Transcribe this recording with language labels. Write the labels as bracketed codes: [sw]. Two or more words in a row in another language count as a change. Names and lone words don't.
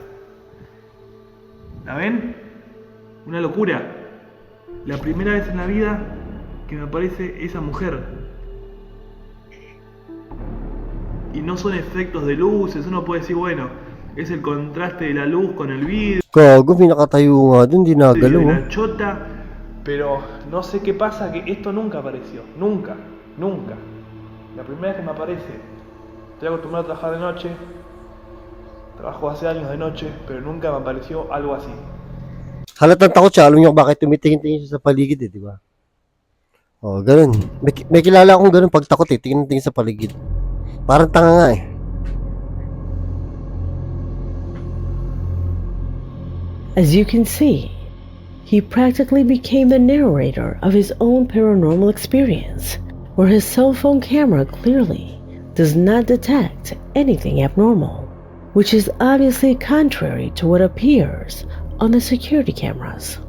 [es] ¿La ven? Una locura. La primera vez en la vida que me aparece esa mujer. Y no son efectos de luces, uno puede decir, bueno, es el contraste de la luz con el vidrio, [tl] Gago, may nakatayo nga dun. Di de nagalaw, oh. [es] la chota, pero no sé qué pasa, que esto nunca apareció, nunca. La primera vez que me aparece, estoy acostumbrado a trabajar de noche, trabajo hace años de noche, pero nunca me apareció algo así. [tl] Halatang takot siya. Alam niyo kung bakit tumitingin-tingin siya sa paligid, eh, di ba? Oh, ganun. May kilala akong ganun pag takot, eh. Tingin-tingin sa paligid. Parang tanga nga, eh. [en] As you can see, he practically became the narrator of his own paranormal experience, where his cell phone camera clearly does not detect anything abnormal, which is obviously contrary to what appears on the security cameras.